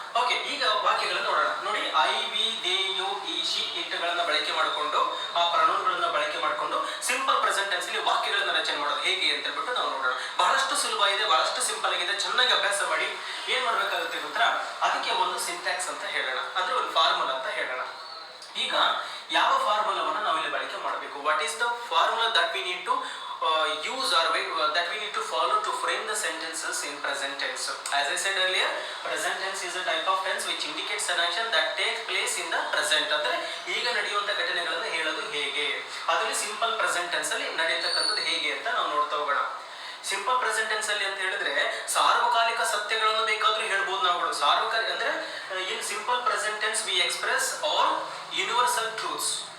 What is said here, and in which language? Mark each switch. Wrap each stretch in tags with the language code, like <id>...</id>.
<kn>Okay, ಈಗ ವಾಕ್ಯಗಳನ್ನ ನೋಡೋಣ. ನೋಡಿ, ಐ, ವಿ, ದೇ, ಯು, ಈ, ಶಿ, ಇಟ್ ಗಳನ್ನ ಬಳಕೆ ಮಾಡಿಕೊಂಡು, ಆ ಪ್ರೊನೌನ್ಗಳನ್ನ ಬಳಕೆ ಮಾಡಿಕೊಂಡು ಸಿಂಪಲ್ ಪ್ರೆಸೆಂಟ್ ಟೆನ್ಸ್ ಅಲ್ಲಿ ವಾಕ್ಯಗಳನ್ನ ರಚನೆ ಮಾಡೋದು ಹೇಗೆ ಅಂತ ಹೇಳ್ಬಿಟ್ಟು ನಾವು ನೋಡೋಣ. ಬಹಳಷ್ಟು ಸುಲಭ ಇದೆ, ಬಹಳಷ್ಟು ಸಿಂಪಲ್ ಆಗಿದೆ. ಚೆನ್ನಾಗಿ ಅಭ್ಯಾಸ ಮಾಡಿ ಏನ್ ಮಾಡ್ಬೇಕಾಗುತ್ತೆ ಗೊತ್ತಾ? ಅದಕ್ಕೆ ಒಂದು ಸಿಂಟ್ಯಾಕ್ಸ್ ಅಂತ ಹೇಳೋಣ, ಅಂದ್ರೆ ಒಂದು ಫಾರ್ಮುಲಾ ಅಂತ ಹೇಳೋಣ. ಈಗ ಯಾವ ಫಾರ್ಮುಲಾವನ್ನು ನಾವು ಇಲ್ಲಿ ಬಳಕೆ ಮಾಡಬೇಕು?</kn> <en>What is the formula that we need to use or that we need to follow to frame the sentences in present tense? As I said earlier, present tense is a type of tense which indicates an action that takes place in the present.</en> <kn>ಅಂದ್ರೆ ಈಗ ನಡೆಯುವಂತ ಘಟನೆಗಳನ್ನು ಹೇಳೋದು ಹೇಗೆ, ಅದರಲ್ಲಿ simple present tense ಅಲ್ಲಿ ನಡೆಯತಕ್ಕಂಥದ್ದು ಹೇಗೆ ಅಂತ ನಾವು ನೋಡ್ತಾ ಹೋಗೋಣ. ಸಿಂಪಲ್ ಪ್ರೆಸೆಂಟ್ ಟೆನ್ಸ್ ಅಲ್ಲಿ ಅಂತ ಹೇಳಿದ್ರೆ ಸಾರ್ವಕಾಲಿಕ ಸತ್ಯಗಳನ್ನು ಬೇಕಾದ್ರೂ ಹೇಳ್ಬೋದು ನಾವುಗಳು. ಸಾರ್ವಕಾಲಿಕ ಅಂದ್ರೆ</kn> <en>In simple present tense we express all universal truths.</en>